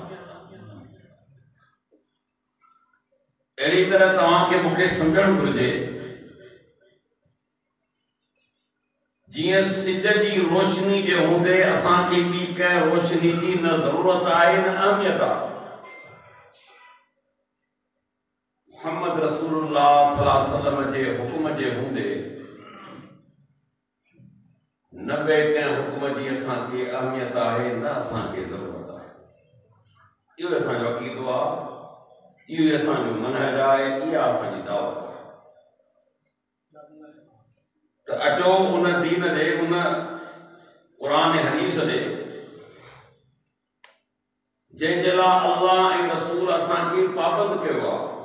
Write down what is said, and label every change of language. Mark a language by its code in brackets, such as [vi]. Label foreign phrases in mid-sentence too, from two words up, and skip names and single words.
[sd] अहिड़ी तरह तव्हांखे मूंखे सम्झणु घुरिजे जीअं सिज जी रोशनी जे हूंदे असांखे ॿी कंहिं रोशनी जी न ज़रूरत आहे न अहमियत आहे। मुहम्मद रसूलुल्लाह [ar] صلى الله عليه وسلم [sd] जे हुक्म जे हूंदे न ॿिए कंहिं हुक्म जी असांखे अहमियत आहे न असांखे ज़रूरत आहे। इहो असांजो अक़ीदो आहे, इहो असांजो मनहज आहे, इहा असांजी दावत आहे। त अचो उन दीन ॾे, उन क़ुरान हदीस ॾे जंहिंजे लाइ अल्लाह ऐं रसूल असांखे पाबंद कयो आहे।